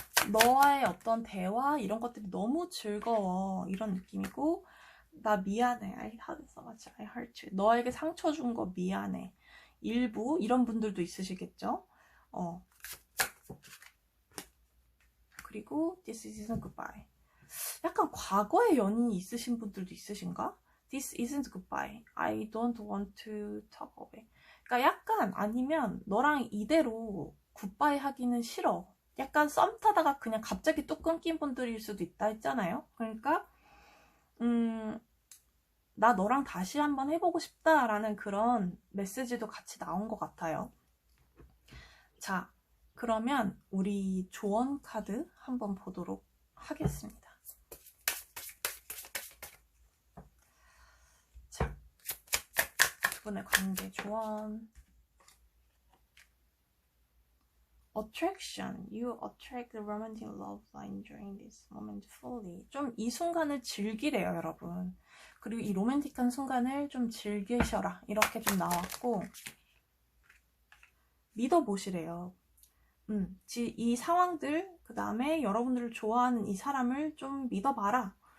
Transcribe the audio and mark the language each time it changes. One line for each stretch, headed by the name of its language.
Korean: 너와의 어떤 대화 이런 것들이 너무 즐거워. 이런 느낌이고, 나 미안해.
English: I hurt so much. I hurt you.
Korean: 너에게 상처 준 거 미안해. 일부 이런 분들도 있으시겠죠. 그리고
English: this isn't goodbye.
Korean: 약간 과거의 연인이 있으신 분들도 있으신가?
English: This isn't goodbye. I don't want to talk away.
Korean: 그러니까 약간 아니면 너랑 이대로 굿바이 하기는 싫어. 약간 썸 타다가 그냥 갑자기 뚝 끊긴 분들일 수도 있다 했잖아요. 그러니까 나 너랑 다시 한번 해보고 싶다라는 그런 메시지도 같이 나온 것 같아요. 자, 그러면 우리 조언 카드 한번 보도록 하겠습니다. 자, 두 분의 관계 조언.
English: Attraction. You attract the romantic love line during this moment fully.
Korean: 좀 이 순간을 즐기래요, 여러분. 그리고 이 로맨틱한 순간을 좀 즐기셔라. 이렇게 좀 나왔고, 믿어보시래요. 이 상황들, 그 다음에 여러분들을 좋아하는 이 사람을 좀 믿어봐라.